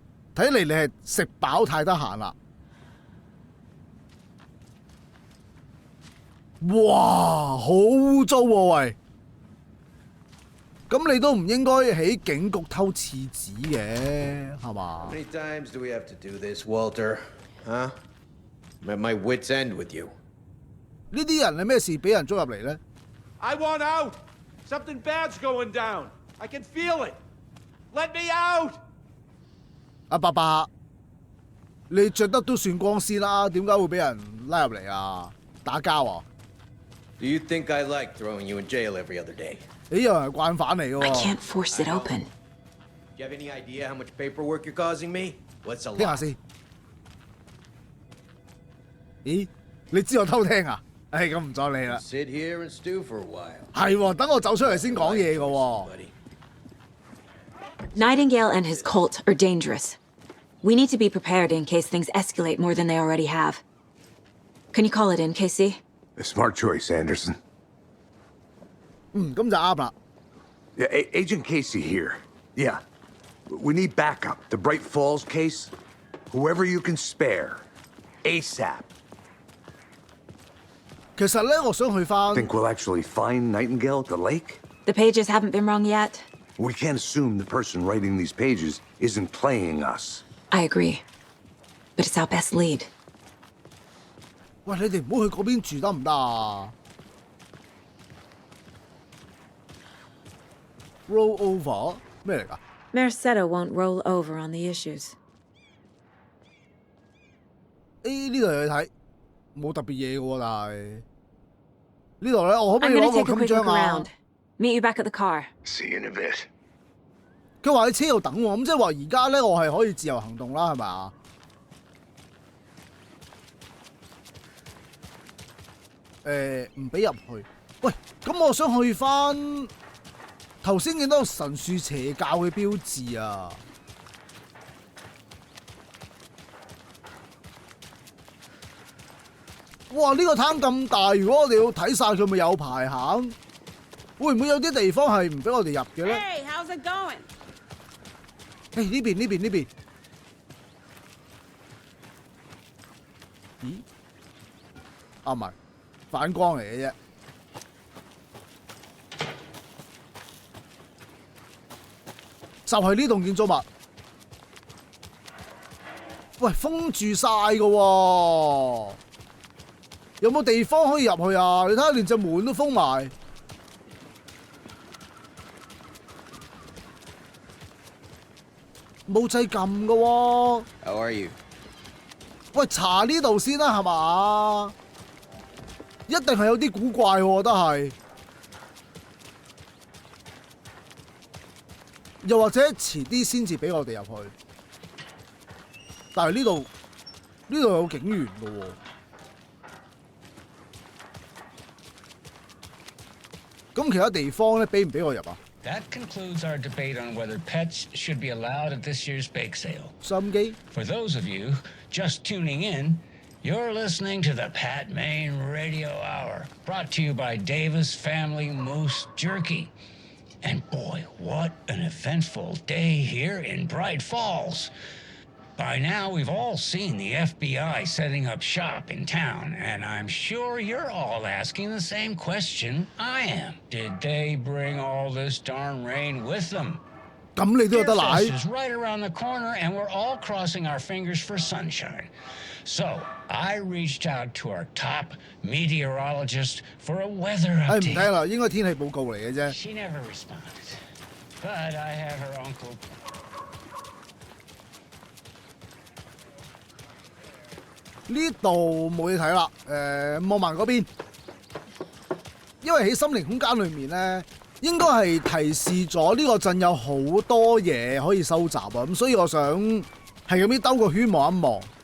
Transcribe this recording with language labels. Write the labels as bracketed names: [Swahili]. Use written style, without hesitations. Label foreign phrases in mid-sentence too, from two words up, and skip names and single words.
[Cantonese] 睇嚟你係食飽太得閒啦！哇，好污糟喎喂！咁你都唔應該喺警局偷廁紙嘅，係嘛？ [English] How many times do we have to do this, Walter? Huh? I'm at my wit's end with you. [Cantonese] 呢啲人係咩事俾人捉入嚟呢？ [English] I want out! Something bad's going down. I can feel it. Let me out! [Cantonese] 阿伯伯，你着得都算光鮮啦，點解會俾人拉入嚟啊？打交啊？ [English] Do you think I like throwing you in jail every other day? [Cantonese] 你又係慣犯嚟嘅喎。 [English] I can't force it open. Do you have any idea how much paperwork you're causing me? What's a lot? [Cantonese] 聽下先。咦？你知我偷聽啊？唉，咁唔阻你啦。 [English] Sit here and stew for a while. [Cantonese] 係喎，等我走出嚟先講嘢嘅喎。 [English] Nightingale and his cult are dangerous. We need to be prepared in case things escalate more than they already have. Can you call it in, Casey? A smart choice, Anderson. [Cantonese] 咁就啱啦。 [English] Yeah, Agent Casey here. Yeah. We need backup. The Bright Falls case. Whoever you can spare. ASAP. [Cantonese] 其實咧，我想去翻。 [English] Think we'll actually find Nightingale at the lake? The pages haven't been wrong yet. We can't assume the person writing these pages isn't playing us. I agree. But it's our best lead. [Cantonese] 喂，你哋唔好去嗰邊住得唔得啊 ？ [English] Roll over [Cantonese] 咩嚟㗎？ [English] Merced won't roll over on the issues. [Cantonese] 呢度有嘢睇，冇特別嘢嘅喎，但係呢度咧，我可唔可 [English] I'm [Cantonese] 以 [English] gonna [Cantonese] 攞 [English] take [Cantonese] 個 [English] a [Cantonese] 襟 [English] quick [Cantonese] 章 [English] look [Cantonese] 啊 [English] around.？ Meet you back at the car. See you in a bit. [Cantonese] 佢話喺車度等喎，咁即係話而家咧，我係可以自由行動啦，係咪啊？唔俾入去。喂，咁我想去翻頭先見到神樹邪教嘅標誌啊！哇！呢個攤咁大，如果我哋要睇晒佢，咪有排行？會唔會有啲地方係唔俾我哋入嘅咧？ [English] Hey, how's it going? [Cantonese] 呢邊。咦？啊，唔係，反光嚟嘅啫。就係呢棟建築物。喂，封住晒㗎喎，有冇地方可以入去啊？你睇下，連隻門都封埋。冇掣撳㗎喎。 [English] How are you? [Cantonese] 喂，查呢度先啦，係嘛？一定係有啲古怪喎，都係。又或者遲啲先至俾我哋入去。但係呢度有警員嘅喎。咁其他地方咧，俾唔俾我入啊？ [English] That concludes our debate on whether pets should be allowed at this year's bake sale. [Cantonese] 收音機。 [English] For those of you just tuning in, you're listening to the Pat Maine Radio Hour, brought to you by Davis Family Moose Jerky. And boy, what an eventful day here in Bright Falls. By now, we've all seen the FBI setting up shop in town, and I'm sure you're all asking the same question I am. Did they bring all this darn rain with them? [Cantonese] 咁你都有得賴 [English] Deerfest is right around the corner, and we're all crossing our fingers for sunshine. So I reached out to our top meteorologist for a weather 唔 update. [Cantonese] 聽啦，應該天氣報告嚟嘅啫。 [English] She never responded, but I have her uncle. [Cantonese] 呢度冇嘢睇啦，望埋嗰邊，因為喺心靈空間裏面咧，應該係提示咗呢個鎮有好多嘢可以收集啊，咁所以我想係咁樣兜個圈望一望。